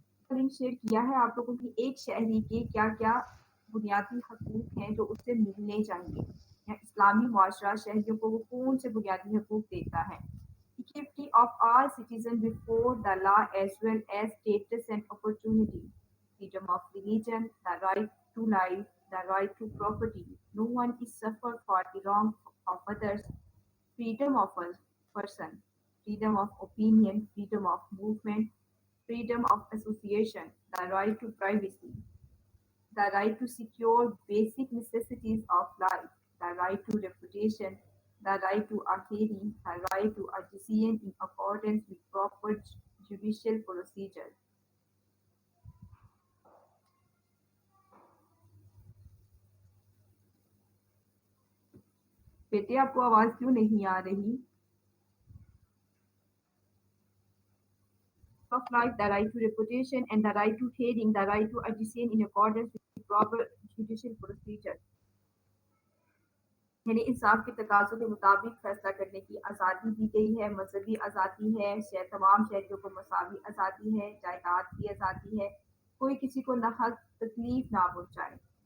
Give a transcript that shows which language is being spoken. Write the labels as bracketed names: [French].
[Urdu] Link share کیا ہے آپ لوگوں کی ایک شہری کے کیا کیا بنیادی حقوق ہیں جو اس سے ملنے چاہیے، یا اسلامی معاشرہ شہریوں کو وہ کون سے بنیادی حقوق دیتا ہے. [English] Equality of all citizens before the law as well as status and opportunity, freedom of religion, the right to life, the right to property, no one is suffered for the wrong of others, freedom of a person, freedom of opinion, freedom of movement, freedom of association, the right to privacy, the right to secure basic necessities of life, the right to reputation, the right to a hearing, the right to a decision in accordance with proper judicial procedure. [Urdu] بیٹے آپ کو آواز کیوں نہیں آ رہی؟ [English] Of life, the right to reputation, and the right to hearing, the right to a decision in accordance with proper judicial procedure. [Urdu] یعنی انصاف کے تقاضوں کے مطابق فیصلہ کرنے کی آزادی دی گئی ہے، مذہبی آزادی ہے، تمام شہریوں کو مساوی آزادی ہے، جائیداد کی آزادی ہے، کوئی کسی کو نہ حق تکلیف نہ پہنچائے.